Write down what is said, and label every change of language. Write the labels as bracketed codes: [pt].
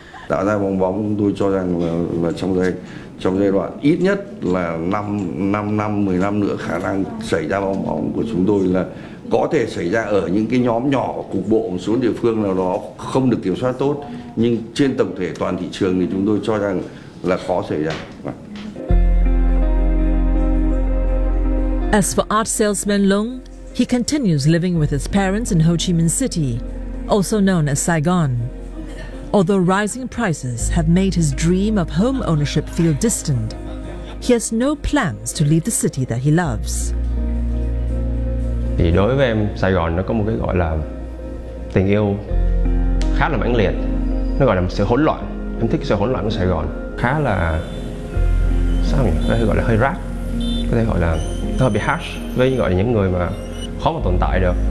[vi] Tạo ra bong bóng tôi cho rằng là trong giai đoạn ít nhất là 5 năm, 10 năm nữa khả năng xảy ra bong bóng của chúng tôi là có thể xảy ra ở những cái nhóm nhỏ cục bộ một số địa phương nào đó không được kiểm soát tốt, nhưng trên tổng thể toàn thị trường thì chúng tôi cho rằng là khó xảy ra. [en] As for art salesman Lung, he continues living with his parents in Ho Chi Minh City, also known as Saigon. Although rising prices have made his dream of home ownership feel distant, he has no plans to leave the city that he loves. [vi] Thì đối với em, Sài Gòn nó có một cái gọi là tình yêu khá là mãnh liệt. Nó gọi là sự hỗn loạn. Em thích sự hỗn loạn của Sài Gòn. Khá là, sao nhỉ, nó gọi là hơi rác. Có thể gọi là hơi bị harsh với gọi là những người mà khó mà tồn tại được.